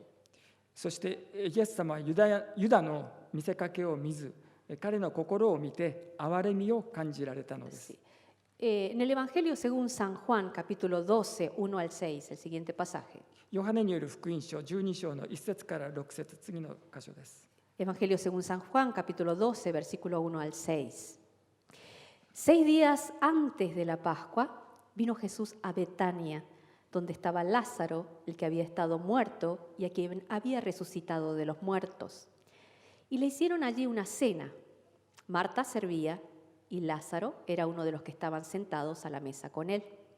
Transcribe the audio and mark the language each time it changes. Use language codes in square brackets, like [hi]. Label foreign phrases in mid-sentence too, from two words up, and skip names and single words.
[ja] そしてイエス様はユダの見せかけを見ず、彼の心を見て憐れみを感じられたのです。 [es] Sí. En el Evangelio según San Juan, capítulo 12, 1 al 6, el siguiente pasaje. [ja] ヨハネによる福音書12章の1節から6節、次の箇所です。 [es] Evangelio según San Juan, capítulo 12, versículo 1 al 6. 6 días antes de la Pascua, vino Jesús a Betania, donde estaba Lázaro, el que había estado muerto y a quien había resucitado de los muertos. Y le hicieron allí una cena. Marta servía y Lázaro era uno de los que estaban sentados a la mesa con él.